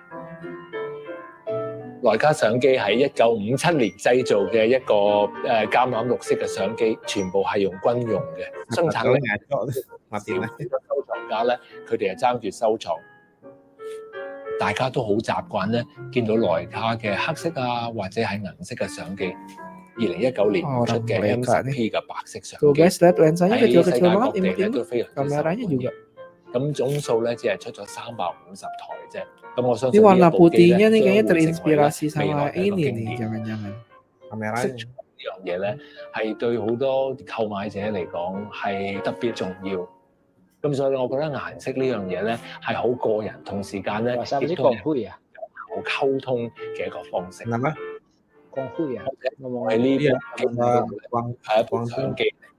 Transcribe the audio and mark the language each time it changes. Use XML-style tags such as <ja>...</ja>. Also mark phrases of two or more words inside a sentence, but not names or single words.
<yue>徕卡相機係1957年製造嘅一個橄欖綠色嘅相機，全部係用軍用嘅，生產力收藏家咧，佢哋係爭住收藏。大家都好習慣咧，見到徕卡嘅黑色啊，或者係銀色嘅相機。2019年出嘅 M10P 嘅白色相機，</yue> <id>Tuh guys, lihat lensanya</id> <yue>喺</yue> <id>kecil-kecil</id> <yue>世界各</yue> <id>banget</id> <yue>地咧</yue> <id>imut-imut.</id> <yue>都非常之受</yue> <id>Kameranya</id> <yue>歡迎</yue> <id>juga.</id> <yue>咁總數咧只係出咗350台啫。咁我相</yue> <id>Ini</id> <yue>信呢</yue> <id>warna</id> <yue>一部機</yue> <id>putihnya</id> <yue>咧</yue> <id>nih</id> <yue>將</yue> <id>kayaknya</id> <yue>會成為</yue> <id>terinspirasi</id> <yue>咧未</yue> <id>sama</id> <yue>來嘅一個</yue> <id>ini</id> <yue>經</yue> <id>nih,</id> <yue>典。</yue> <id>jangan-jangan. Kamera</id> <yue>呢樣嘢咧，係對好多購買者嚟講係特別重要。咁所以我覺得顏色呢樣嘢咧係好個人，同時間咧亦都係有效溝通嘅一個方式。</yue> <id>Kenapa?</id> <yue>光輝啊，喺呢部係一部相機。</yue>